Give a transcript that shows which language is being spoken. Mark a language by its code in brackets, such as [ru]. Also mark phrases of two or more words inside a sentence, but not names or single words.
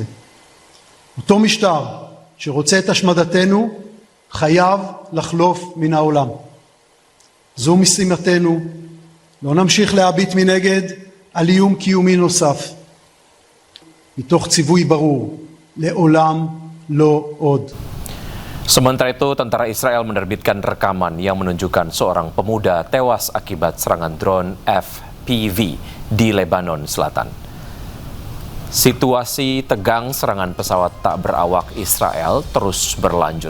[he] אותו משטר שרוצה את השמדתנו חייב לחלוף מן העולם. זו משימתנו, לא נמשיך להביט מנגד על איום קיומי נוסף. מתוך ציווי ברור, לעולם לא עוד. [id] Sementara itu, tentara Israel menerbitkan rekaman yang menunjukkan seorang pemuda tewas akibat serangan drone FPV di Lebanon Selatan. Situasi tegang serangan pesawat tak berawak Israel terus berlanjut.